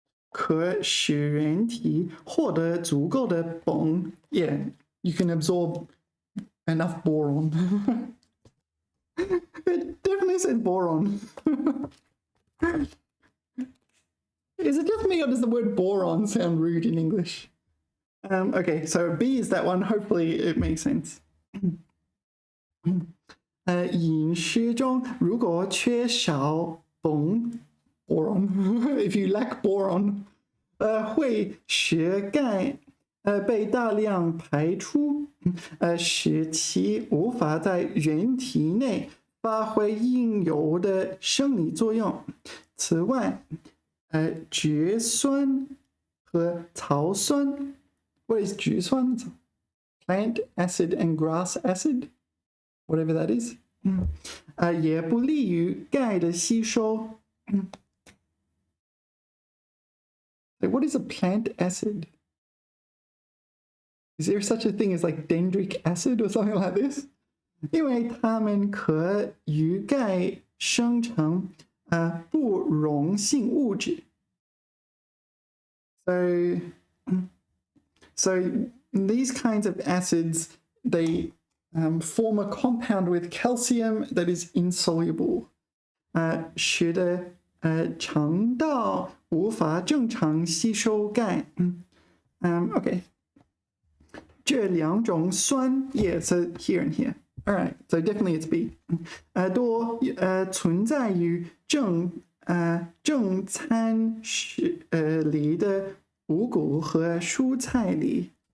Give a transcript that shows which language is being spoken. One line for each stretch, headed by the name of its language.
Chinese: 可使人体获得足够的硼
English: Yeah, you can absorb enough boron. It definitely said boron. Is it just me or does the word boron sound rude in English? Okay, so B is that one. Hopefully it makes sense.
Chinese: 饮食中如果缺少boron,
English: if you lack boron,
Chinese: 会使钙被大量排出，使其无法在人体内发挥应有的生理作用。此外，植酸和草酸
English: What is 植酸 Plant acid and grass acid, whatever that is.
Chinese: 也不利于钙的吸收。
English: What is a plant acid? Is there such a thing as like dendritic acid or something like this?
Chinese: 因为它们可与钙生成不溶性物质。
English: So these kinds of acids, they form a compound with calcium that is insoluble.
Chinese: 使得肠道无法正常吸收钙。
English: Okay.
Chinese: 这两种酸
English: Yeah, so here and here. All right, so definitely it's B.
Chinese: 多存在于正餐里的五谷和蔬菜里。